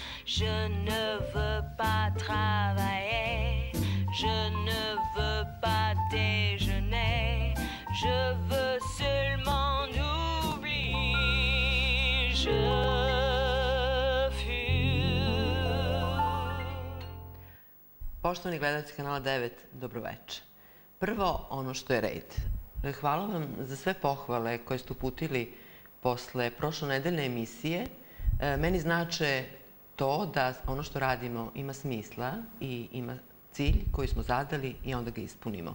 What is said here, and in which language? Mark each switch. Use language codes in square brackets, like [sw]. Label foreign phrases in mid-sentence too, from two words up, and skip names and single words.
[fr] Je ne veux pas travailler, je ne veux pas déjeuner, je veux seulement oublier, je fume. [sr] Poštovani gledalci Kanala 9, dobroveče. Prvo, ono što je red. Hvala vam za sve pohvale koje ste uputili posle prošlonedeljne emisije. Meni znače to da ono što radimo ima smisla i ima cilj koji smo zadali i onda ga ispunimo.